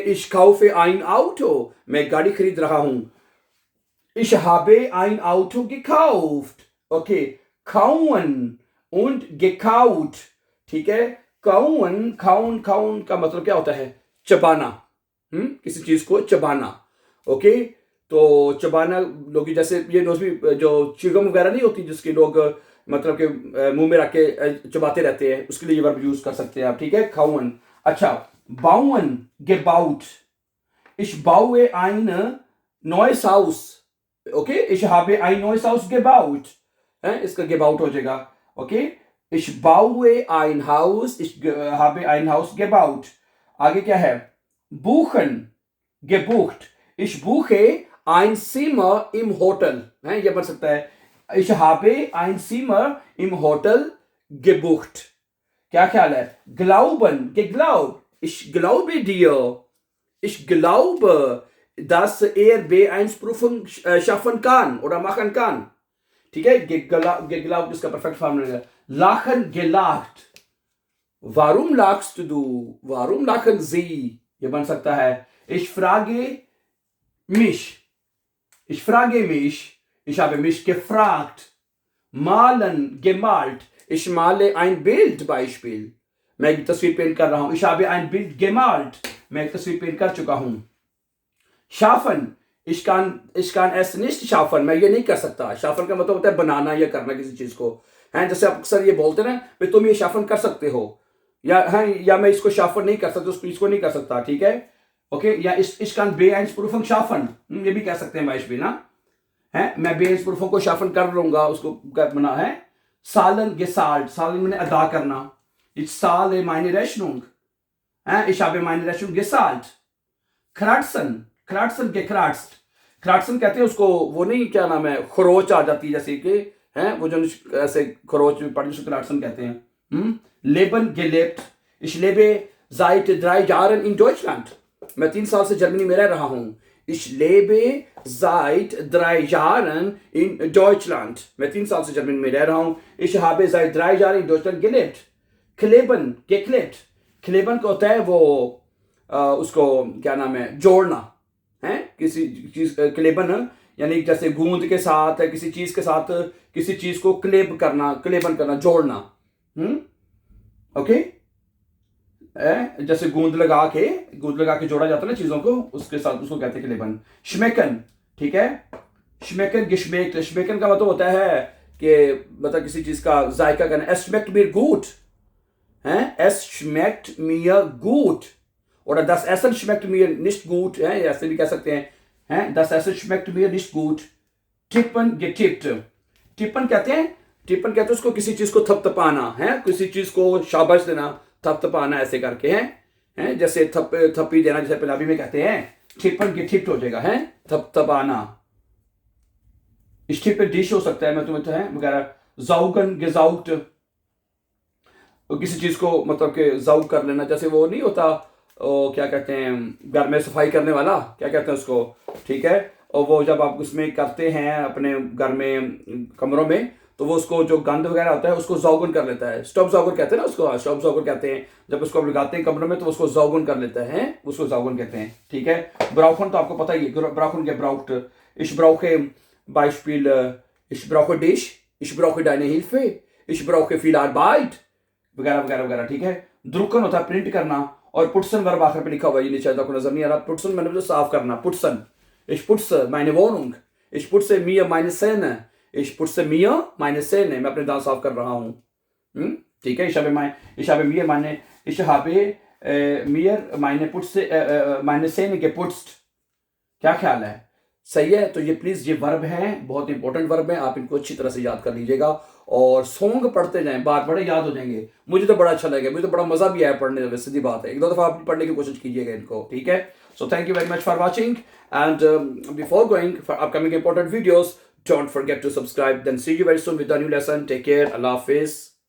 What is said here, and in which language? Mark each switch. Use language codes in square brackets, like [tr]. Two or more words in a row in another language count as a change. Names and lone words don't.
[de] ich kaufe ein Auto, [hi] मैं गाड़ी खरीद रहा हूं. [de] ich habe ein Auto gekauft. ओके, kauen und gekaut, [hi] ठीक है. काउन का मतलब क्या होता है? चबाना, किसी चीज को चबाना. ओके, तो चबाना लोग जैसे ये जो चिगम वगैरह नहीं होती जिसके लोग मतलब के मुंह में रख के चबाते रहते हैं, उसके लिए ये वर्ब यूज कर सकते हैं आप. ठीक है, काउन. अच्छा, [de] bauen, gebaut, ich baue ein neues Haus. ओके, ich habe ein neues Haus gebaut, [hi] है, इसका gebaut हो जाएगा. ओके, [de] ich baue ein Haus, ich habe ein Haus gebaut. [hi] आगे क्या है? [de] buchen, gebucht, ich buche ein Zimmer im Hotel, [hi] है, ये बन सकता है. [de] ich habe ein Zimmer im Hotel gebucht. [hi] क्या ख्याल है? [de] glauben, geglaubt, ich glaube dir, ich glaube, dass B1-Prüfung schaffen kann oder machen kann. [hi] ठीक है, geglaubt इसका परफेक्ट फॉर्म रहेगा. [de] lachen, gelacht, warum lachst du, warum lachen sie, [hi] ये बन सकता है. [de] ich frage mich, ich habe mich gefragt. malen, gemalt, ich male ein Bild, Beispiel, [hi] मैं एक तस्वीर पेंट कर रहा हूं. [de] ich habe ein Bild gemalt, [hi] मैं एक तस्वीर पेंट कर चुका हूं. [de] schaffen, ich kann es nicht schaffen, [hi] मैं ये नहीं कर सकता. schaffen का मतलब होता है बनाना या करना किसी चीज को, है. जैसे आप अक्सर ये बोलते हैं ना, तुम ये शाफन कर सकते हो, या मैं इसको शाफन नहीं कर सकता, इसको नहीं कर सकता. ठीक है, [de] ओके. या ich kann B1-Prüfung schaffen, [hi] ये भी कह सकते हैं Beispiel ना, है. मैं B1-Prüfung को शाफन कर लूंगा, उसको बना है. [de] zahlen, gezahlt, zahlen [hi] मैंने अदा करना. [de] ich zahle meine Rechnung, है, ich habe meine Rechnung gezahlt. kratzen, gekratzt, [hi] kratzen कहते हैं उसको, वो नहीं, क्या नाम है, खरोच आ जाती है जैसे कि, है, वो जो ऐसे खरोच में पड़ी, उसको kratzen कहते हैं. [de] leben, gelebt, ich lebe seit 3 Jahren in Deutschland, [hi] मैं 3 साल से जर्मनी में रह रहा हूं. [de] ich lebe seit 3 Jahren in Deutschland, [hi] मैं 3 साल से जर्मनी में रह रहा हूं. [de] ich habe seit 3 Jahren in Deutschland gelebt. kleben, geklebt, [hi] kleben का होता है वो उसको क्या नाम है, जोड़ना, है, किसी चीज. क्लेबन यानी जैसे गूंद के साथ, किसी चीज के साथ किसी चीज को क्लेबन करना, जोड़ना. ओके, जैसे गूंद लगा के जोड़ा जाता है ना चीजों को, उसके साथ उसको कहते हैं क्लेबन. schmecken, ठीक है. [de] schmecken, geschmeckt, [hi] schmecken का मतलब होता है कि मतलब किसी चीज का जायका करना. [de] es schmeckt mir gut, है, es schmeckt mir gut, oder das Essen schmeckt mir nicht gut, [hi] है, ऐसे भी कह सकते हैं, है. [de] das Essen schmeckt mir nicht gut. tippen, getippt, [hi] tippen कहते हैं उसको किसी चीज को थपथपाना, है, किसी चीज को शाबाश देना, थपथपाना ऐसे करके, है, जैसे थप्पी देना, जैसे पंजाबी में कहते हैं. [de] tippen, getippt [hi] हो जाएगा, है, थपथपाना. [de] ich tippe dich [hi] हो सकता है, मैं तुम्हें तो है वगैरह. [de] saugen, gesaugt, [hi] किसी चीज को मतलब के जाउग कर लेना, जैसे वो नहीं होता क्या कहते हैं, घर में सफाई करने वाला, क्या कहते हैं उसको, ठीक है। और वो जब आप उसमें करते हैं अपने घर में कमरों में, तो वो उसको जो गंद वगैरह होता है उसको जौगुन कर लेता है। [de] Staub saugen [hi] कहते हैं ना उसको, [de] Staub saugen [hi] कहते हैं। जब उसको आप लगाते हैं कमरों में तो उसको जौगुन कर लेता है, उसको जौगुन कहते हैं, ठीक है। ब्राउखन तो आपको पता ही है, ब्राउखन क्या ब्राउक्ट, [de] ich brauche Beispiel, ich brauche dich, ich brauche deine Hilfe, ich brauche viel Arbeit, [hi] वगैरह वगैरह वगैरह, ठीक है। द्रुकन होता है प्रिंट करना, और पुटसन वर्ब आखिर पे लिखा हुआ है, ये नीचे आपको नजर नहीं आ रहा। पुटसन मैंने तो साफ करना, पुटसन, [de] ich putze meine Wohnung, ich putze mir meine Zähne, ich putze mir meine Zähne, [hi] मैं अपने दांत साफ कर रहा हूँ, ठीक है। [de] ich habe mir meine Putze, meine Zähne geputzt, [hi] क्या ख्याल है, सही है। तो ये प्लीज ये वर्ब है, बहुत इंपॉर्टेंट वर्ब है, आप इनको अच्छी तरह से याद कर लीजिएगा और सॉन्ग पढ़ते जाएं, बार बड़े याद हो जाएंगे। मुझे तो बड़ा अच्छा लगेगा, मुझे तो बड़ा मजा भी आया पढ़ने में, सीधी बात है। एक दो दफा आप पढ़ने की कोशिश कीजिएगा इनको, ठीक है। [en] so thank you very much for watching, and before going for upcoming important videos, don't forget to subscribe, then see you very soon with the new lesson. take care, [hi] अल्लाह हाफिज।